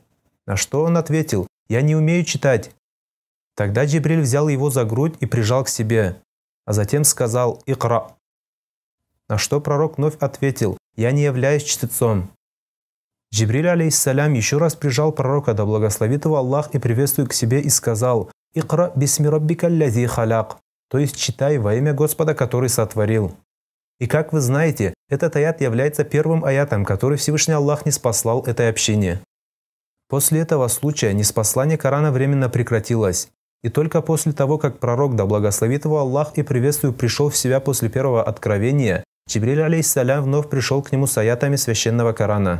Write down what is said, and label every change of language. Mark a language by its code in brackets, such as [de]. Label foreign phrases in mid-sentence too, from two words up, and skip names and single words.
[ru] На что он ответил «Я не умею читать». Тогда Джибриль взял его за грудь и прижал к себе, а затем сказал «Икра». На что пророк вновь ответил «Я не являюсь чтецом». Джибриль, алейхиссалям, еще раз прижал пророка, да благословит его Аллах и приветствует к себе, и сказал [ar] «اقرأ باسم ربك الذي خلق», [ru] то есть «читай во имя Господа, который сотворил». И как вы знаете, этот аят является первым аятом, который Всевышний Аллах ниспослал этой общине. После этого случая ниспослание Корана временно прекратилось. И только после того, как пророк, да благословит его Аллах и приветствует, пришел в себя после первого откровения, Джибриль, алейхиссалям, вновь пришел к нему с аятами священного Корана.